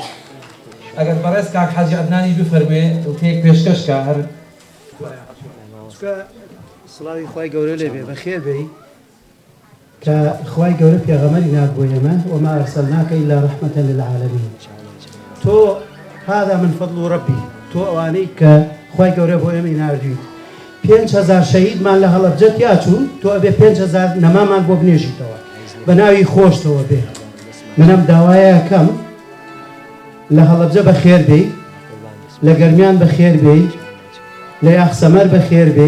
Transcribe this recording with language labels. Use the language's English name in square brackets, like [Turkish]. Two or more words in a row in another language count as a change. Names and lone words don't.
[Central Kurdish] ئەگەر بەڕێز کاک حاجی عەدنانی بفەرمێ وتەیەک پێشکەشکە هەر سڵاوی خوای گەورە لێبێ بەخێر بێی کە خوای گەورە پێغەمەری نات بۆ ئێمە [Arabic] وما ئەرسەلناکە ئیلا ڕەحمەتەن للعالەمین [Central Kurdish] تۆ [Arabic] هذا من فضل ربی [Central Kurdish] تۆ ئەوانەی کە خوای گەورە بۆ ئێمە ناردویت 5,000 شەهیدمان لە هەڵەبجە تیاچوو تۆ ئەبێ 5,000 نەمامان بۆ بنێژیتەوە بە ناوی خۆشتەوە بێ منەم داوایەکەم لە هەڵەبجە بەخێر بێی لە گەرمیان بەخێر بێی لە یاخسەمەر بەخێر بێی